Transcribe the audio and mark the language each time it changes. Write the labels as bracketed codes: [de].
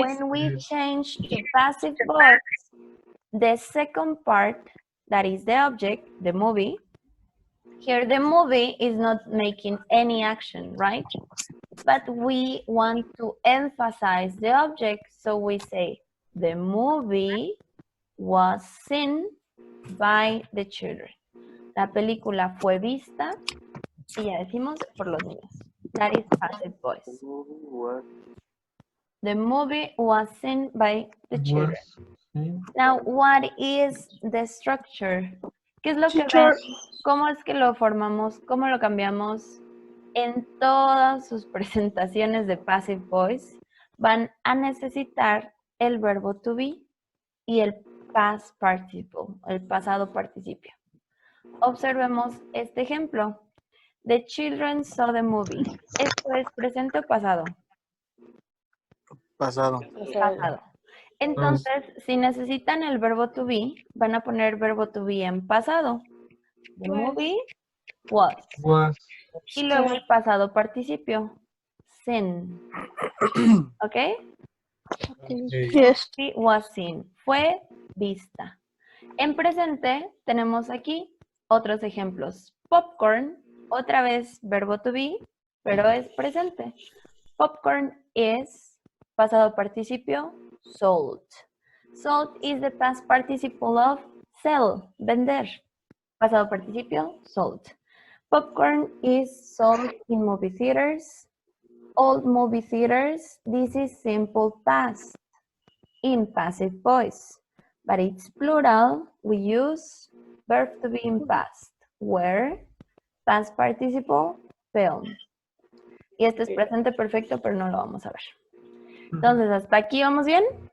[en] when we change to passive voice, the second part, that is the object, the movie, here the movie is not making any action, right? But we want to emphasize the object, so we say, the movie was seen by the children. [es] La película fue vista, y ya decimos, por los niños. [en] That is passive voice. The movie was seen by the children. Now, what is the structure? [es] ¿Qué es lo que [en] Teacher. [es] ven? ¿Cómo es que lo formamos? ¿Cómo lo cambiamos? En todas sus presentaciones de passive voice van a necesitar el verbo to be y el past participle, el pasado participio. Observemos este ejemplo. [en] The children saw the movie. [es] ¿Esto es presente o pasado? Pasado. Pasado. Entonces, si necesitan el verbo to be, van a poner verbo to be en pasado. [en] The movie was. [es] Y luego el pasado participio. [en] Seen. ¿Ok? Yes. Movie was seen. [es] Fue vista. En presente tenemos aquí otros ejemplos. Popcorn, otra vez verbo to be, pero es presente. [en] Popcorn is [es] pasado participio [en] sold. Sold is the past participle of sell, vender. [es] Pasado participio [en] sold. Popcorn is sold in movie theaters. Old movie theaters, this is simple past in passive voice. But it's plural, we use verb to be in past, where past participle, film. [es] Y este es presente perfecto, pero no lo vamos a ver. Entonces, ¿hasta aquí vamos bien?